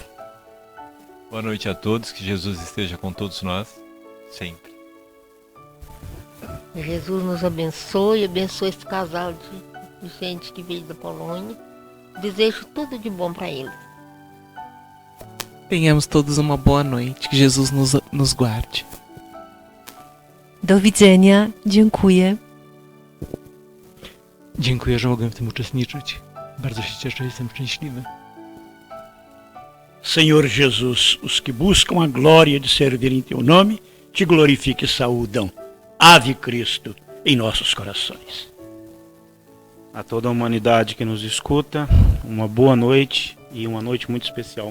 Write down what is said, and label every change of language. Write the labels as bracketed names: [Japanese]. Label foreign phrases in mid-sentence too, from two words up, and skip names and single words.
[Portuguese] Boa noite a todos, que Jesus esteja com todos nós, sempre. Jesus nos abençoe esse casal de gente que veio da Polônia. Desejo tudo de bom para eles. Tenhamos todos uma boa noite. Que Jesus nos guarde. [Polish] Do widzenia. Dziękuję. Dziękuję, że mogłem w tym uczestniczyć. Bardzo się cieszę, jestem szczęśliwy. [Portuguese] Senhor Jesus, os que buscam a glória de servir em teu nome, te glorifique e saúdam. Ave Cristo em nossos corações. A toda a humanidade que nos escuta, uma boa noite e uma noite muito especial.